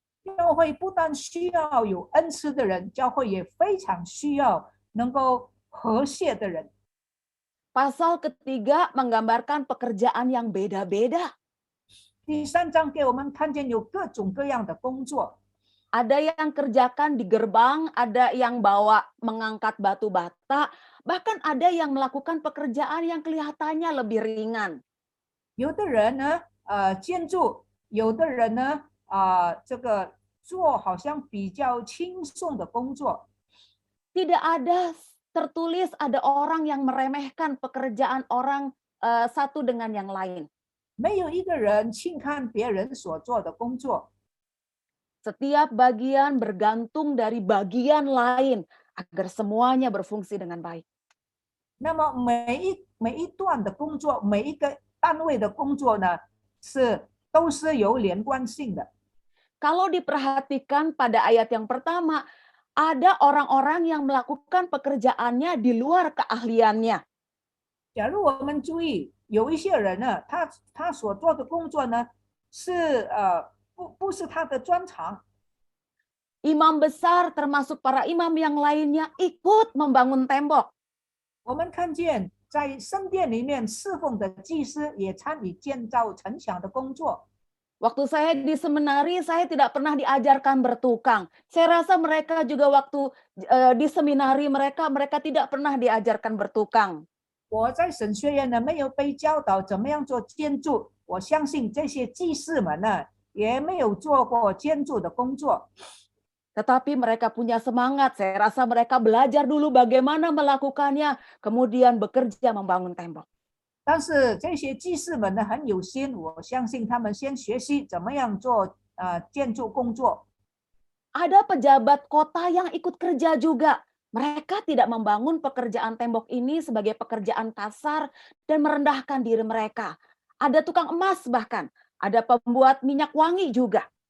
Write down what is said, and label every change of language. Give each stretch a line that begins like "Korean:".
Chinese: 教会不但需要有恩赐的人，教会也非常需要能够和谐的人。
Indonesian: Pasal ketiga menggambarkan pekerjaan yang beda-beda.
Chinese: 第3章给我们看见有各种各样的工作，
Indonesian: Ada yang kerjakan di gerbang, ada yang bawa mengangkat batu bata, bahkan ada yang melakukan pekerjaan yang kelihatannya lebih ringan.
Chinese: 有的人呢，建筑；有的人呢，这个做好像比较轻松的工作。
Indonesian: Tidak ada tertulis ada orang yang meremehkan pekerjaan orang satu dengan yang lain.
Chinese: 没有一个人轻看别人所做的工作，
Indonesian: Setiap bagian bergantung dari bagian lain agar semuanya berfungsi dengan baik.
Chinese: 那么每一段的工作，每一个单位的工作呢，都是有连贯性的。
Indonesian: Kalau diperhatikan pada ayat yang pertama, ada orang-orang yang melakukan pekerjaannya di luar keahliannya.
Chinese: 假如我们注意，有一些人呢，他所做的工作呢，是不是他的专长。
Indonesian: Imam besar termasuk para imam yang lainnya ikut membangun tembok.
Chinese: 我们看见在圣殿里面侍奉的祭司也参与建造城墙的工作。
Indonesian: Waktu saya di seminari, saya tidak pernah diajarkan bertukang. Saya rasa mereka juga waktu di seminari mereka tidak pernah diajarkan bertukang.
Chinese: 我在神学院呢没有被教导怎么样做建筑，我相信这些祭司们呢也没有做过建筑的工作。
Indonesian: Tetapi mereka punya semangat. Saya rasa mereka belajar dulu bagaimana melakukannya, kemudian bekerja membangun tembok.
Chinese: 但是这些祭司们呢很有心，我相信他们先学习怎么样做建筑工作。
Indonesian: Ada pejabat kota yang ikut kerja juga. Mereka tidak membangun pekerjaan tembok ini sebagai pekerjaan kasar dan merendahkan diri mereka. Ada tukang emas bahkan, ada pembuat minyak wangi juga.